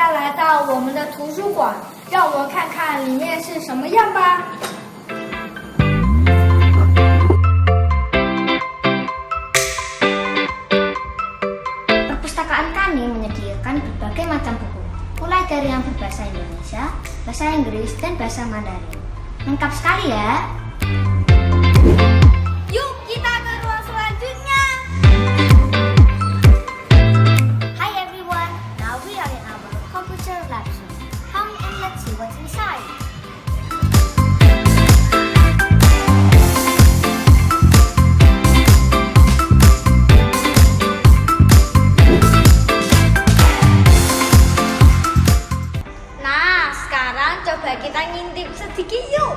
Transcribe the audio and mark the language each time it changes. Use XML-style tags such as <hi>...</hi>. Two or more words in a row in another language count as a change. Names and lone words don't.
<zh>来到我们的图书馆，让我们看看里面是什么样吧。</zh> <id>Perpustakaan kami menyediakan berbagai macam buku, mulai dari yang berbahasa Indonesia, bahasa Inggris, dan bahasa Mandarin. Lengkap sekali ya. Yuk kita ke ruang selanjutnya.</id> <en>Hi everyone, now we are in our computer lab room. Come and let's see what's inside.</en> <id>Nah, sekarang coba kita ngintip sedikit yuk.</id>